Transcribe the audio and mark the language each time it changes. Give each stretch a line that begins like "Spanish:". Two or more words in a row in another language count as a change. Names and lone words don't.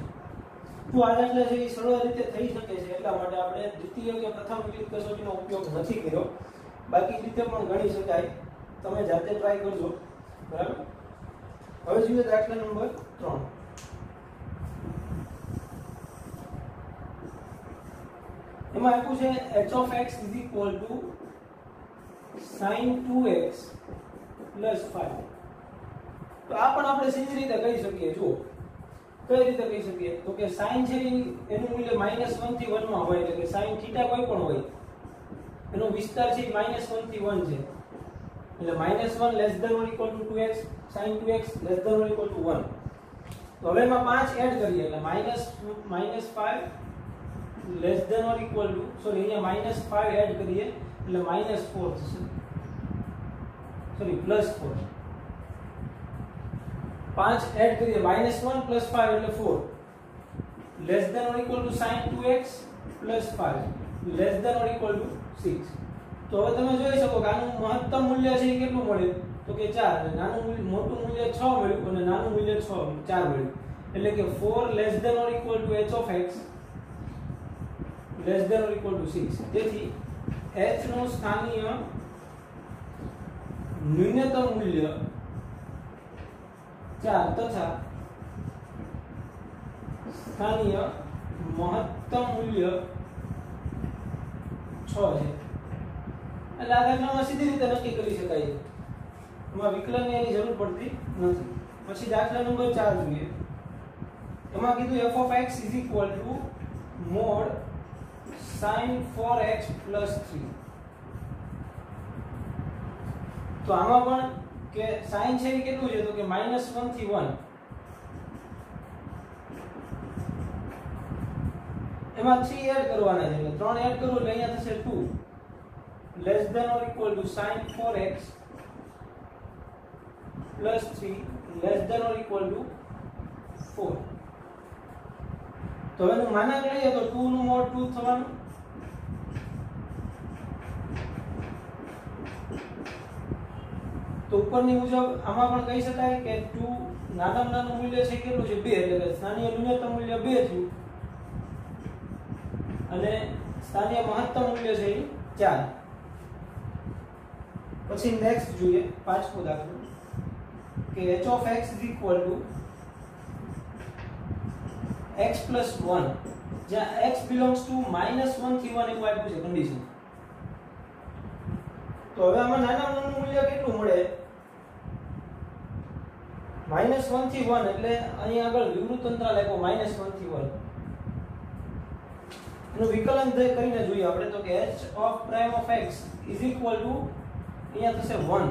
Gujarati: તો આ દાખલા છે એ સરળ રીતે થઈ શકે છે એટલા માટે આપણે દ્વિતીય કે પ્રથમ વિકલિત કસોટીનો ઉપયોગ નથી કર્યો. બાકી રીતે પણ ગણી શકાય તમે જાતે ટ્રાય કરજો બરાબર. હવે જોઈએ દાખલા નંબર 3. એમાં આપ્યું છે
English: h of x is equal to sin 2x plus 5.
Gujarati: તો આ પણ આપણે સીધી રીતે કહી શકીએ. જો કઈ રીતે કહી શકીએ તો કે sin છે એનું મૂલ્ય -1 થી 1 માં હોય એટલે કે sin θ કોઈ પણ હોય એનો વિસ્તાર છે -1 થી 1 છે એટલે -1
English: less than or equal to 2x sin 2x less than or equal to 1.
Gujarati: તો હવે એમાં 5 એડ કરીએ એટલે -5
English: less than or equal to sorry
Gujarati: અહીંયા -5 એડ કરીએ એટલે -4 થશે sorry +4. 5 એડ કરીએ -1 + 5 એટલે
English: 4 less than or equal to sin 2x + 5 less than or equal to 6.
Gujarati: તો હવે તમે જોઈ શકો કે આનું મહત્તમ મૂલ્ય છે એ કેટલું મળ્યું તો કે 4 અને નાનું મૂલ્ય મોટું મૂલ્ય 6 મળ્યું અને નાનું મૂલ્ય 4 મળ્યું એટલે કે
English: 4 less than or equal to h of x less than or equal to 6.
Gujarati: તેથી h નું સ્થાનીય ન્યૂનતમ મૂલ્ય 4 તથા સ્થાનીય મહત્તમ મૂલ્ય 6 છે. એટલે આ દાખલામાં સીધી રીતે નક્કી કરી શકાય છે એમાં વિકલનની એની જરૂર પડતી નથી. પછી દાખલા નંબર 4 જોઈએ. એમાં કીધું
English: f of x is equal to mod sin 4x plus 3.
Gujarati: તો આમાં પણ કે sin છે એ કેટલું છે તો કે -1 થી 1 એમાં 3 એડ કરવાના છે એટલે 3 એડ કરો એટલે અહીંયા થશે
English: 2 less than or equal to sin 4x plus 3 less than or equal to 4.
Gujarati: તો એનું માનક લઈએ તો 2 નું મોડ 2 થવાનું તો ઉપરની મુજબ આમાં પણ કહી શકાય કે 2 નાનામાં નાનું મૂલ્ય છે કેટલું છે 2 એટલે કે સ્થાનીય ન્યૂનતમ મૂલ્ય 2 થયું અને સ્થાનીય મહત્તમ મૂલ્ય છે 4. પછી નેક્સ્ટ જોઈએ પાંચમો દાખલો કે
English: h of x is equal to x plus 1
Gujarati: જ્યાં
English: x belongs to
Gujarati: -1 થી 1 એવું આપ્યું છે કન્ડિશન. તો હવે આમાં નાનામાં નાનું મૂલ્ય કેટલું મળે -1 થી 1 એટલે અહીંયા આગળ વિવૃત અંતરાલ આપ્યો -1 થી 1 એનું વિકલન કરીને જોઈએ આપણે તો કે
English: h of prime of x is equal to
Gujarati: અહીંયા થશે 1.